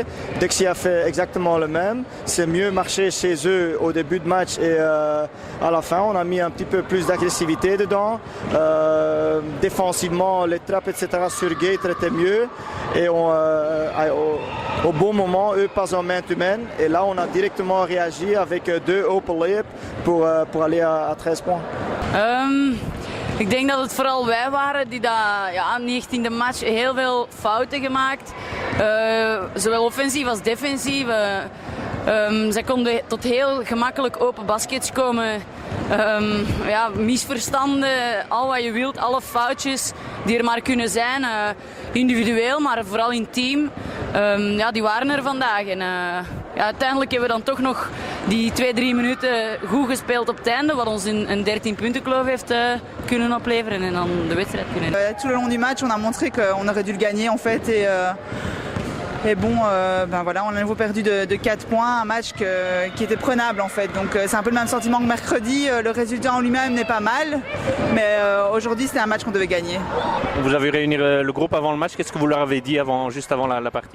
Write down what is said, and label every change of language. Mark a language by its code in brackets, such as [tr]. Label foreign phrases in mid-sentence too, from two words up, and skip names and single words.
[fr] Dexia a fait exactement le même. C'est mieux marcher chez eux au début de match et à la fin on a mis un petit peu plus d'agressivité dedans. Défensivement, les trappes etc. sur Gate étaient mieux et au bon moment, eux passent en main-to-main et là on a directement réagi avec 2 [en] open layups [fr] pour aller à 13 points. [nl] Ik denk dat het vooral wij waren die aan die 19e match heel veel fouten gemaakt. Zowel offensief als defensief. Zij konden tot heel gemakkelijk open baskets komen. Misverstanden, al wat je wilt, alle foutjes die er maar kunnen zijn. Individueel, maar vooral in team. Die waren er vandaag. En uiteindelijk hebben we dan toch nog die 2-3 minuten goed gespeeld op het einde. Wat ons een 13 punten kloof heeft kunnen opleveren en dan de wedstrijd kunnen. [fr] Tout le long du match, on a montré qu'on aurait dû le gagner en fait. Et bon, on a nouveau perdu de 4 points, un match qui était prenable en fait. Donc c'est un peu le même sentiment que mercredi. Le résultat en lui-même n'est pas mal, mais aujourd'hui c'était un match qu'on devait gagner. Vous avez réuni le groupe avant le match. Qu'est-ce que vous leur avez dit juste avant la partie?